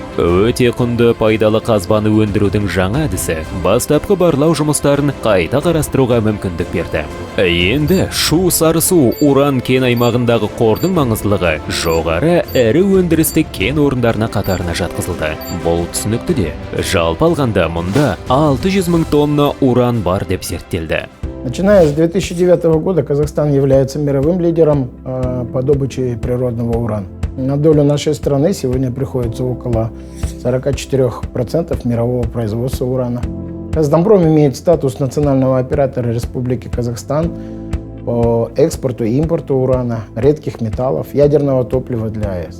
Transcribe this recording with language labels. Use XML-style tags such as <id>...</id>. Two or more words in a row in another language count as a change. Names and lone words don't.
<kk>Өте құнды пайдалы қазбаны өндірудің жаңа әдісі бастапқы барлау жұмыстарын қайта қарастыруға мүмкіндік берді. Енді Шу-Сарысу уран кен аймағындағы қордың маңыздылығы жоғары әрі өндірістік кен орындарына қатарына жатқызылды. Бұл түсінікті де. Жалпы алғанда мұнда 600 000 тонна уран бар деп зерттелді.</kk> <ru>Начиная с 2009 года Казахстан является мировым лидером по добыче природного урана. На долю нашей страны сегодня приходится около 44% мирового производства урана. Казатомпром имеет статус национального оператора Республики Казахстан по экспорту и импорту урана, редких металлов, ядерного топлива для АЭС.</ru>